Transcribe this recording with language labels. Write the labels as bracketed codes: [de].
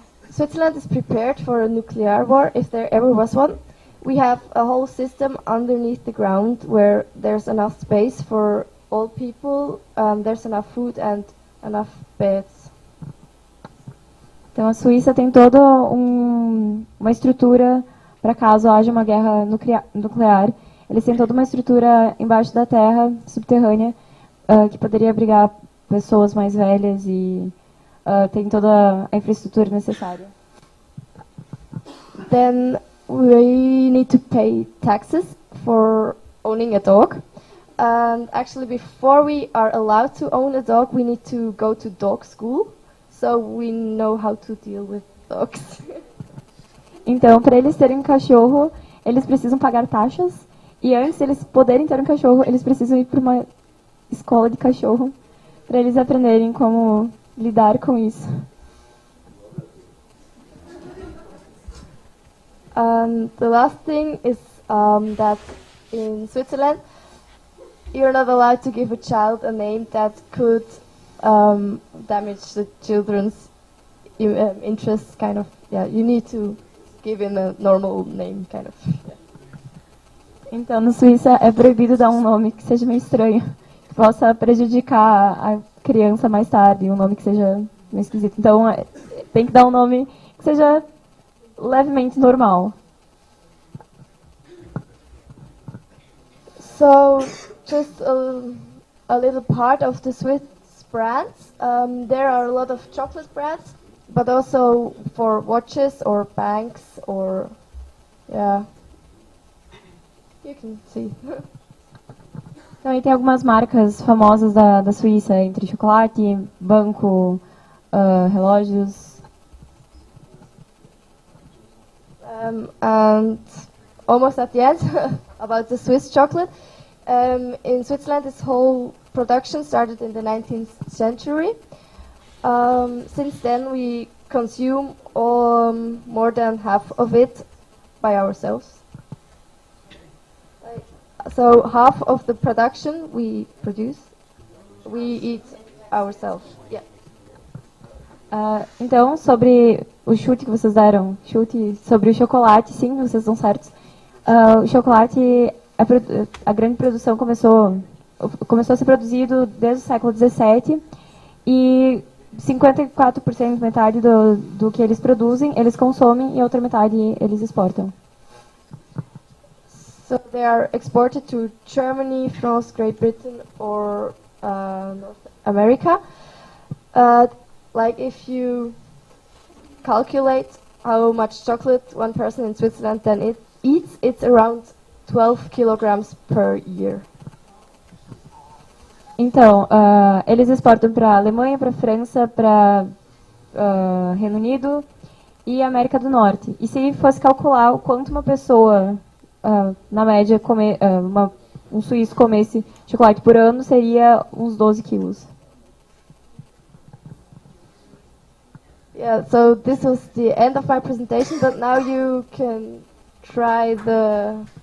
[en] Switzerland is prepared for a nuclear war if there ever was one. We have a whole system underneath the ground where there's enough space for all people. There's enough food and enough beds. [pt] Então, a Suíça tem toda uma estrutura para caso haja uma guerra nuclear. Eles têm toda uma estrutura embaixo da terra, subterrânea, que poderia abrigar pessoas mais velhas e tem toda a infraestrutura necessária. [en] Then we need to pay taxes for owning a dog. And actually, before we are allowed to own a dog, we need to go to dog school. So we know how to deal with dogs. [pt] Então, para eles terem um cachorro, eles precisam pagar taxas. E antes de eles poderem ter um cachorro, eles precisam ir para uma escola de cachorro para eles aprenderem como lidar com isso. [en] The last thing is that in Switzerland, you're not allowed to give a child a name that could damage the children's interests, kind of. Yeah, you need to give him a normal name, kind of. Yeah. [pt] Então, na Suíça é proibido dar um nome que seja meio estranho, que possa prejudicar a criança mais tarde, um nome que seja meio esquisito. Então, tem que dar um nome que seja levemente normal. [en] So, just a little part of the Swiss brands. There are a lot of chocolate brands, but also for watches or banks or, yeah, you can see. [pt] Então, aí tem algumas marcas famosas da Suíça, entre chocolate, banco, relógios. [en] And almost at the end, about the Swiss chocolate. In Switzerland, this whole production started in the 19th century. Since then, we consume more than half of it by ourselves. So half of the production we produce, we eat ourselves. Yeah. [pt] Então, sobre o chute que vocês deram, sobre o chocolate, sim, vocês estão certos. O chocolate, a grande produção começou a ser produzido desde o século XVII e 54%, metade do que eles produzem, eles consomem e a outra metade eles exportam. [en] So they are exported to Germany, France, Great Britain, or North America. Like if you calculate how much chocolate one person in Switzerland then eats, it's around 12 kilograms per year. [pt] Então, eles exportam para a Alemanha, para a França, para Reino Unido e América do Norte. E se fosse calcular o quanto uma pessoa, na média, um suíço comesse chocolate por ano, seria uns 12 quilos. [en] Yeah, so this was the end of my presentation, but now you can try the...